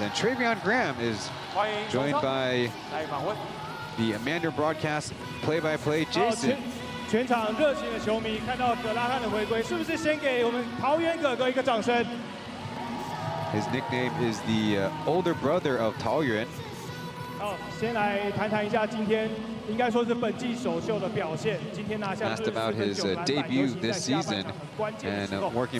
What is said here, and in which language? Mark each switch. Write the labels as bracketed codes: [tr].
[en] And Travion Graham is joined by the Amanda broadcast play-by-play Jason. [zh] 全场热情的球迷看到葛拉汉的回归，是不是先给我们桃园哥哥一个掌声 [en] His nickname is the older brother of Taoyuan. [zh] 好，先来谈谈一下今天应该说是本季首秀的表现。今天拿下 [en] Asked about his debut this season and working